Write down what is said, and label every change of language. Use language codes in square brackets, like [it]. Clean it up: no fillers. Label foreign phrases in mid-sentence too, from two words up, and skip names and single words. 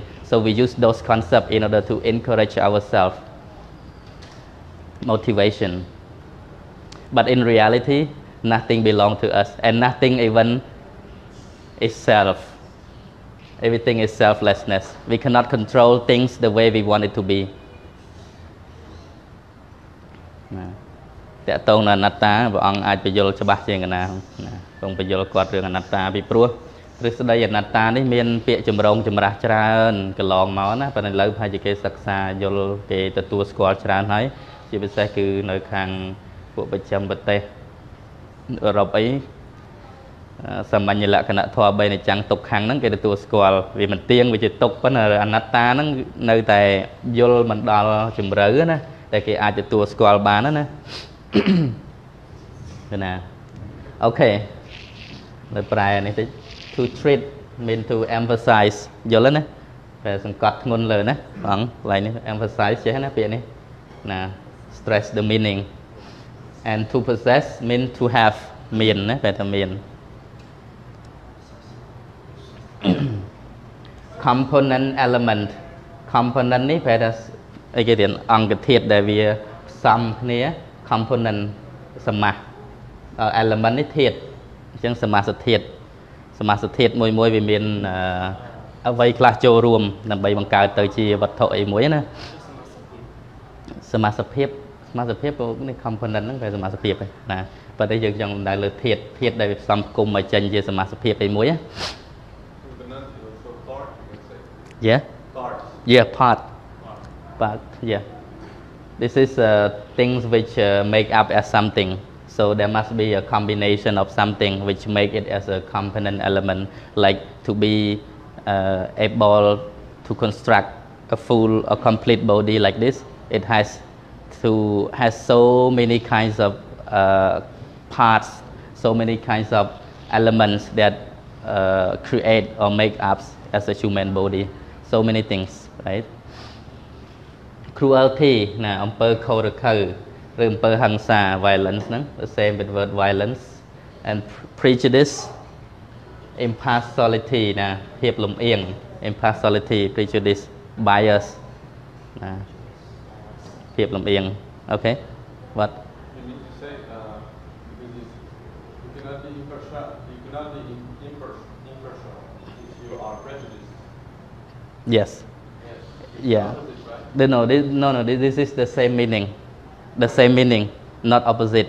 [en] So we use those concepts in order to encourage ourselves. Motivation. But in reality, nothing belongs to us, and nothing even is self. Everything is selflessness. We cannot control things the way we want it to be. [km] តើតោងអនត្តាព្រះអង្គអាចបញ្យល់ច្បាស់ជាងកណាទ្រង់បញ្យល់គាត់រឿងអនត្តាពីព្រោះទ្រឹស្ដីអនត្តានេះមាន ពាក្យចម្រងចម្រាស់ច្រើនកន្លងមកណាប៉ុន្តែឥឡូវប្រហែលជាគេសិក្សាយល់គេទទួលស្គាល់ច្រើនហើយជាពិសេសគឺនៅខាងពួកប្រចាំប្រទេសអឺរ៉ុបអីសាមញ្ញលក្ខណៈធម៌3នៃចាំងទុកខាងហ្នឹងគេទទួលស្គាល់វាមិនទៀងវាជាទុកប៉ុន្តែអនត្តាហ្នឹងនៅតែយល់មិនដល់ជំរឿណាតែគេអាចទទួលស្គាល់បានណា ណាអូខេលើប្រែនេះតិច [en] to treat mean to emphasize [km] យល់ណាតែសង្កត់ធ្ងន់លើណាបងកន្លែងនេះ emphasize ចេះណាពាក្យនេះណា [en] stress the meaning and to possess mean to have [km] មានណាតែថាមាន [en] component element component [km] នេះប្រែថាអីគេរៀនអង្គធាតុដែលវាផ្សំគ្នា component ស មាស element នេះធាតុអញ្ចឹងសមាសធាតុមួយវាមានអ្វីខ្លះចូលរួមដើម្បីបង្កើតទៅជាវត្ថុអីមួយណាសមាសភាពនេះ component ហ្នឹងវាសមាសភាពណាប៉ុន្តែយើងចង់ដែលលើធាតុដែលវាផ្សំគុំមកចេញជាសមាសភាពអីមួយណា [en] part yeah this is things which make up as something so there must be a combination of something which make it as a component element like to be able to construct a complete body like this it has so many kinds of parts so many kinds of elements that create or make up as a human body so many things right cruelty [km] ណាអំពើខុសឬខើឬអំពើហិង្សា [en] violence ហ្នឹង the same with word violence and prejudice impartiality [km] ណាភាពលំអៀង [en] impartiality prejudice bias [km] ណាភាពលំអៀង [en] okay what you need to say you cannot be impartial if you are prejudiced yes yeah No, this is the same meaning, not opposite.